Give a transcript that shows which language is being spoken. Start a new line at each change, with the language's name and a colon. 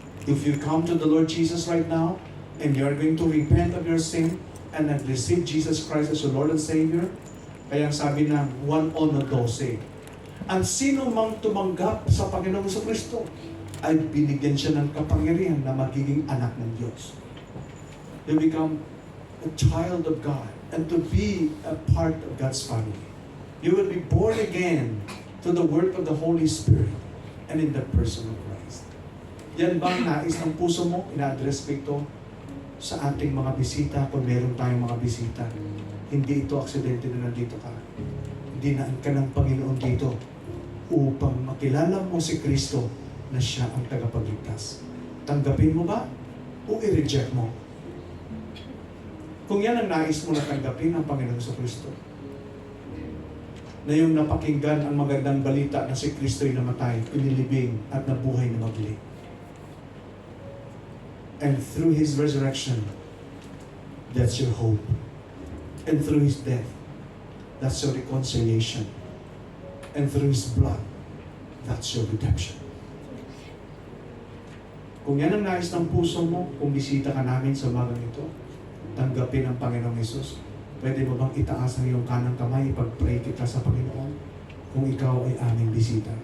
English: If you come to the Lord Jesus right now, and you're going to repent of your sin, and have received Jesus Christ as your Lord and Savior,
Filipino: kaya sabi ng 1:12, ang sino mang tumanggap sa Panginoong Kristo ay binigyan siya ng kapangyarihan na magiging anak ng Diyos.
English: You become a child of God and to be a part of God's family. You will be born again to the work of the Holy Spirit and in the person of Christ.
Filipino: Yan bang nais ng puso mo? Ina-address ko ito sa ating mga bisita kung meron tayong mga bisita. Hindi ito aksidente na nandito ka. Dinaan ka ng Panginoon dito upang makilala mo si Kristo na siya ang tagapagligtas. Tanggapin mo ba o i-reject mo? Kung yan ang nais mo na tanggapin ng Panginoon sa Kristo, na yung napakinggan ang magandang balita na si Kristo'y namatay, inilibing at nabuhay na magli.
English: And through His resurrection, that's your hope. And through His death, that's your reconciliation. And through His blood, that's your redemption.
Filipino: Kung yan ang nais ng puso mo, kung bisita ka namin sa umagang ito, tanggapin ang Panginoong Hesus. Pwede mo bang itaas ang iyong kanang kamay, ipag-pray kita sa Panginoon kung ikaw ay aming bisita?